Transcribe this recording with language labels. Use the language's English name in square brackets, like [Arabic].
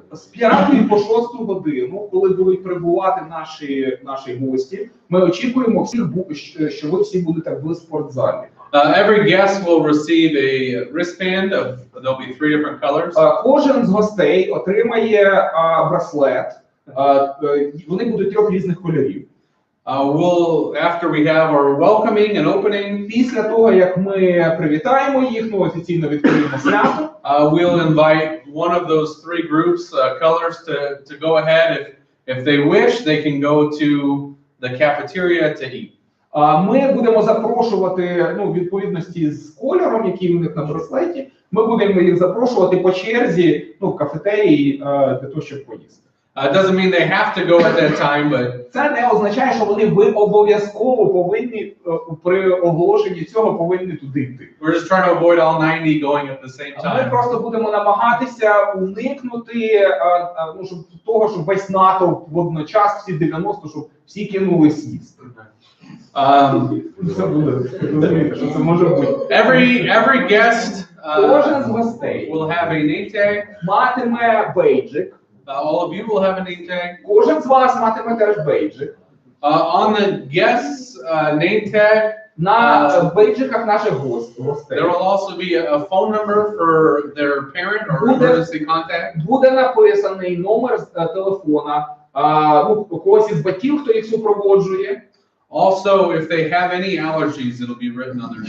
[Ukrainian] З 5 по 6 годину, коли будуть прибувати наші гості, ми очікуємо всіх, що ви всі будете в спортзалі. [English] Every guest will receive a wristband there'll be 3 different colors. [Ukrainian] Кожен з гостей отримає браслет. Вони будуть 3 різних кольорів. [English] After we have our welcoming and opening, [Ukrainian] після того, як ми привітаємо їх, офіційно відкриємо свято, [English] we'll invite one of those 3 groups, colors to go ahead. If they wish, they can go to the cafeteria to eat. [Ukrainian] Ми будемо запрошувати, у відповідності з кольором, який у них на браслеті, ми будемо їх запрошувати по черзі, в кафетерії для того, щоб поїсти. [English] It doesn't mean they have to go at that time, but [Ukrainian] це не означає, що ви обов'язково повинні при оголошенні цього повинні туди йти. [English] We're just trying to avoid all 90 going at the same time. [Ukrainian] Ми просто будемо намагатися уникнути того, щоб весь натовп водночас, всі 90, щоб всі кинулись їсти. Це буде, розумієте, що це може бути. [English] Every guest [Ukrainian] кожен з гостей [English] will have a name tag. [Ukrainian] Матиме бейджик. [English] All of you will have a name tag. [Ukrainian] Кожен з вас матиме теж бейджик. [English] On the guest's name tag, [Ukrainian] на бейджиках наших гостей. [English] There will also be a phone number for their parent or emergency contact. [Ukrainian] Буде написаний номер телефона, когось із батьків, хто їх супроводжує. [English] Also, if they have any allergies, it'll be written on their name tag.